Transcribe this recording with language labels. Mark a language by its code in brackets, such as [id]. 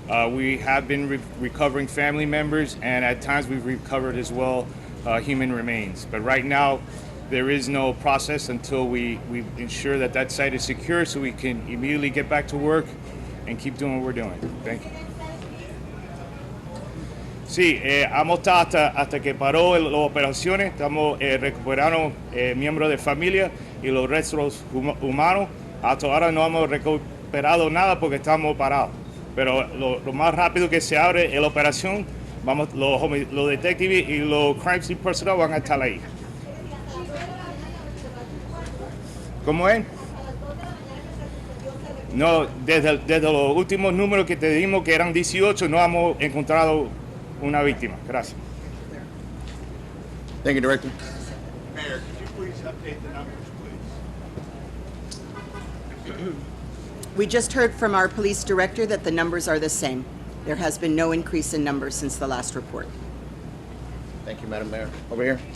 [en] We have been recovering family members, and at times we've recovered as well human remains. But right now, there is no process until we ensure that that site is secure, so we can immediately get back to work and keep doing what we're doing. Thank you. [es] Sí, hemos estado hasta que paró las operaciones, estamos recuperando miembros de familia y los restos humanos. Hasta ahora no hemos recuperado nada porque estamos parados. Pero lo más rápido que se abre la operación, los detectives y los [en] crime scene personnel [es] van a estar ahí. ¿Cómo es? No, desde los últimos números que te dimos, que eran 18, no hemos encontrado una víctima. Gracias. [en] Thank you, Director. Mayor, could you please update the numbers, please? We just heard from our police director that the numbers are the same. There has been no increase in numbers since the last report. Thank you, Madam Mayor. Over here.